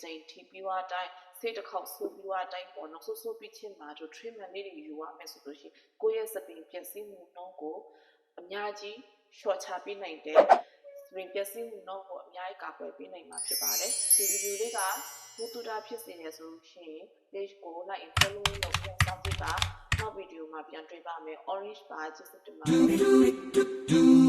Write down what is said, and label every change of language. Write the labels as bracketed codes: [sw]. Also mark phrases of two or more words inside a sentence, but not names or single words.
[my] ချိန်ထိပြီးသွားတိုင်းဆေးတစ်ခေါက်ဆိုးပြီးသွားတိုင်းပေါ့နော်ဆိုးပြီးချင်းမှာတို့ treatment လေးတွေယူရမယ်ဆိုလို့ရှိရင်ကိုယ့်ရဲ့စပင်ပြည့်စည်မှုနှုန်းကိုအများကြီး short ချပေးနိုင်တဲ့စပင်ပြည့်စည်မှုနှုန်းကိုအများကြီးကာကွယ်ပေးနိုင်မှာဖြစ်ပါတယ်ဒီဗီဒီယိုလေးကဘူတူတာဖြစ်စေရဆိုလို့ရှိရင် page ကို [en] like and follow [my] လုပ်ပြန်စောင့်ကြည့်ပါနောက်ဗီဒီယိုမှာပြန်တွေ့ပါမယ် orange ပါကျေးဇူးတင်ပါတယ်